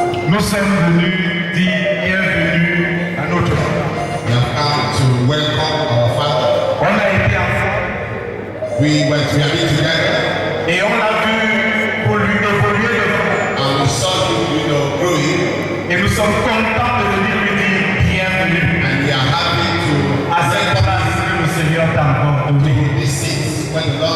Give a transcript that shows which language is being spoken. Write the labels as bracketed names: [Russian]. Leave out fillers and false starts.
[French] nous sommes venus dire bienvenue à notre Père. [English] we have come to welcome our Father. [French] On a été ensemble [English] We have been together [French] et on a vu pour lui évoluer devant. [English] and we saw him, growing, [French] Et nous sommes contents de venir lui dire bienvenue [English] and we are happy to [French] à cette place que le Seigneur t'a encore donnée. [English] this seat when the Lord